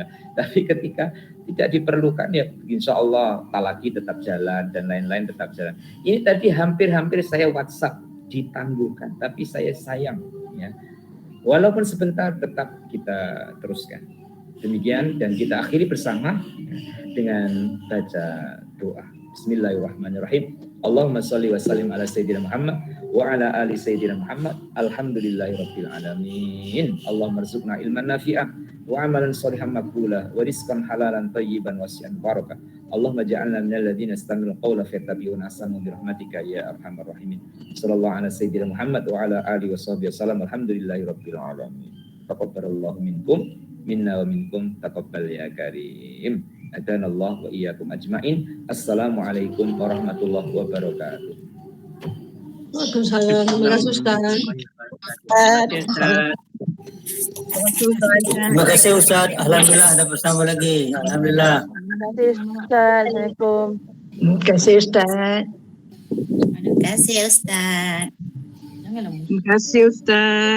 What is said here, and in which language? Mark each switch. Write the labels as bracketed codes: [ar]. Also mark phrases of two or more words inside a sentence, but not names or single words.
[id] Tapi ketika tidak diperlukan ya [ar] إن شاء الله [id] talaki tetap jalan dan lain-lain tetap jalan. Ini tadi hampir-hampir saya WhatsApp ditangguhkan, tapi saya sayang, ya. Walaupun sebentar tetap kita teruskan. Demikian, dan kita akhiri bersama dengan baca doa. [ar] بسم الله الرحمن الرحيم. اللهم صل وسلم على سيدنا محمد وعلى آل سيدنا محمد. الحمد لله رب العالمين. اللهم ارزقنا علما نافعا وعملا صالحا مقبولا ورزقا حلالا طيبا واسعا بركة. اللهم اجعلنا من الذين يستمعون القول فيتبعون أحسنه برحمتك يا أرحم الراحمين. صلى الله على سيدنا محمد وعلى آله وصحبه وسلم. الحمد لله رب العالمين. تقبل الله منكم منا ومنكم تقبل يا كريم. أعادنا الله وإياكم أجمعين. السلام عليكم ورحمة الله وبركاته. وعليكم السلام. [id] Terima kasih Ustaz. Terima kasih Ustaz. Alhamdulillah ada bersama lagi. Alhamdulillah. Terima kasih Ustaz. Assalamualaikum. Terima kasih Ustaz. Terima kasih Ustaz. Terima kasih Ustaz.